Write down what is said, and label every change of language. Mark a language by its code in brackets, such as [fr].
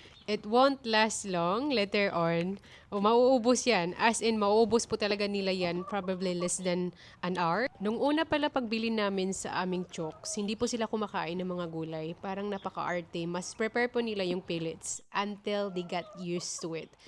[en] It won't last long later on. [tl] O mauubos yan. As in, mauubos po talaga nila yan. [en] Probably less than an hour. [tl] Nung una pala pagbili namin sa aming chokes, hindi po sila kumakain ng mga gulay. Parang napaka-arte. Mas prepare po nila yung pellets [en] until they got used to it.